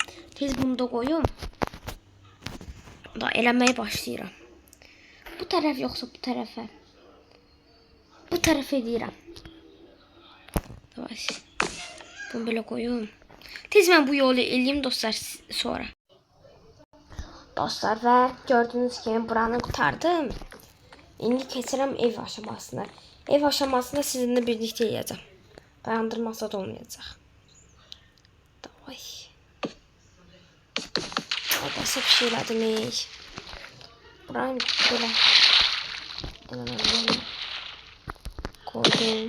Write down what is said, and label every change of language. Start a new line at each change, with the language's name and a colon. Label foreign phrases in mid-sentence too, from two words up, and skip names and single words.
Azerbaijani: Tez bunu da qoyum. Da eləməyə başlayıram. Bu tərəf yoxsa bu tərəfə? Bu tərəfə edirəm. Davay. Bunu belə qoyum. Tez mən bu yolu eləyim dostlar sonra.
Turkish: Dostlar ve gördüğünüz gibi buranı kurtardım.
Azerbaijani: İndi keçirəm ev aşamasına.
Turkish: Ev aşamasında sizinle birlikte yiyeceğim.
Azerbaijani: Dayandırmasa da olmayacaq. Davay. Basit bir şey elədim.
Turkish: Buranı böyle koydum.